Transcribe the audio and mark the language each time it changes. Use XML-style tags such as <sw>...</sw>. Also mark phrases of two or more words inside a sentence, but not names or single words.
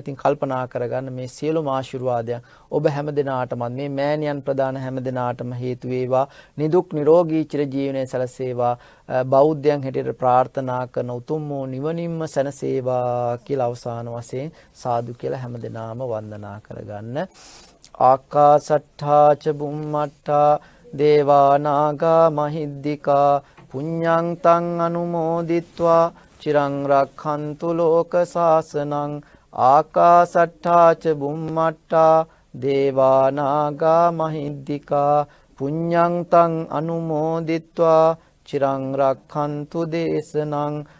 <si>ඉතින් කල්පනා කරගන්න මේ සියලුම ආශිර්වාදයන් ඔබ හැම දිනාටම මේ මෑණියන් ප්‍රදාන හැම දිනාටම හේතු වේවා. නිදුක් නිරෝගී චිරජීවනයේ සැලසේවා. බෞද්ධයන් හැටියට ප්‍රාර්ථනා කරන උතුම් වූ නිවනින්ම සැනසේවා කියලා අවසාන වශයෙන් සාදු කියලා හැම දිනාම වන්දනා කරගන්න.</si> <pi>ආකාසට්ඨා ච බුම්මට්ඨා දේවා නාග මහිද්దికා පුඤ්ඤං තං අනුමෝදිත්වා චිරං රක්ඛන්තු ලෝක සාසනං. ආකාසට්ඨා ච බුම්මට්ඨා දේවා නාග මහිද්దికා පුඤ්ඤං තං අනුමෝදිත්වා චිරං රක්ඛන්තු දේශනං.</pi>